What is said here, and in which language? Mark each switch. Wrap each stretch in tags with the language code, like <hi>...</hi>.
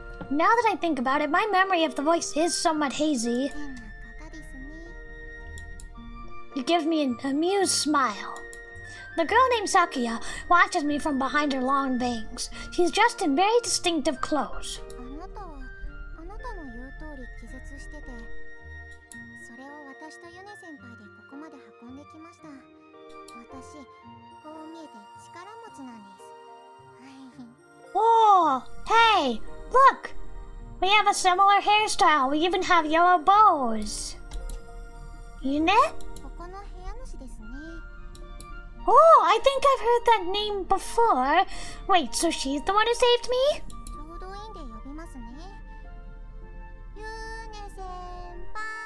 <en>Now that I think about it, my memory of the voice is somewhat hazy.</en> <ja>変な方ですね。</ja> <en>You give me an amused smile. The girl named Sakuya watches me from behind her long bangs. She's dressed in very distinctive clothes.</en> <ja>あなたはあなたの言う通り気絶してて、それを私とユネ先輩でここまで運んできました。私、こう見えて力持ちなんです。</ja> <en>Oh, hey, look! We have a similar hairstyle. We even have yellow bows. Yune?</en> <ja>ここの部屋主ですね。</ja> <en>Oh, I think I've heard that name before. Wait, so she's the one who saved me?</en> <ja>ちょうどいいんで呼びますね。ユネ先輩。</ja>